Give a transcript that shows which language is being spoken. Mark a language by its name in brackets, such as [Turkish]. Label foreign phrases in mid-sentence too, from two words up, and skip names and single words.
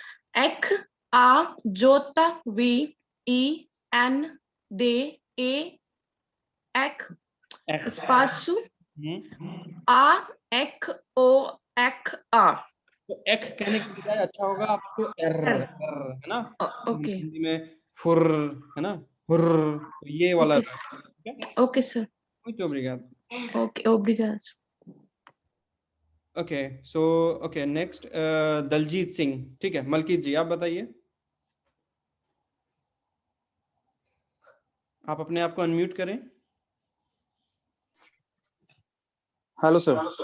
[Portuguese] Ek a jota v e n d a ek espaço a ek o ek a. [Hindi] तो ek कहने की बजाय अच्छा होगा आपको एर है ना, ओके हिंदी में फुर है ना, फुर, तो ये वाला [English] okay sir [Portuguese] muito obrigado. ओके obrigado. [English] okay so okay next दलजीत सिंह, [Hindi] ठीक है। मलकीत जी आप बताइए, आप अपने आप को अनम्यूट करें। [English] hello sir.